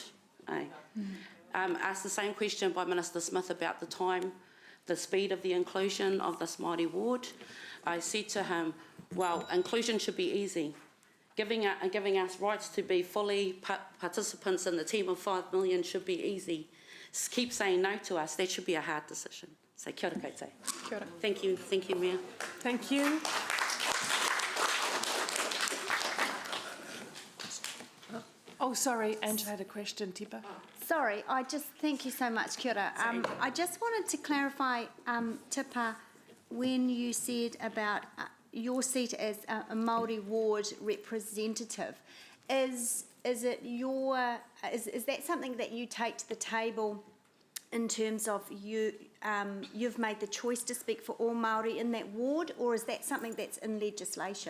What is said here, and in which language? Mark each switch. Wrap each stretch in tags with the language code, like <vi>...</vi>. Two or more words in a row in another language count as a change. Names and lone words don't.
<en>Asked the same question by Minister Smith about the time, the speed of the inclusion of this Māori ward. I said to him, well, inclusion should be easy. Giving us rights to be fully participants in the team of 5 million should be easy. Keep saying no to us, that should be a hard decision.</en> <mi>So kia ora koutou. Kia ora.</mi> <en>Thank you, Mayor. Thank you. Oh, sorry, Angela had a question, Tipa. Sorry, thank you so much,</en> <mi>kia ora.</mi> <en>I just wanted to clarify, Tipa, when you said about your seat as a Māori ward representative, is it your is that something that you take to the table in terms of you've made the choice to speak for all Māori in that ward, or is that something that's in legislation?</en>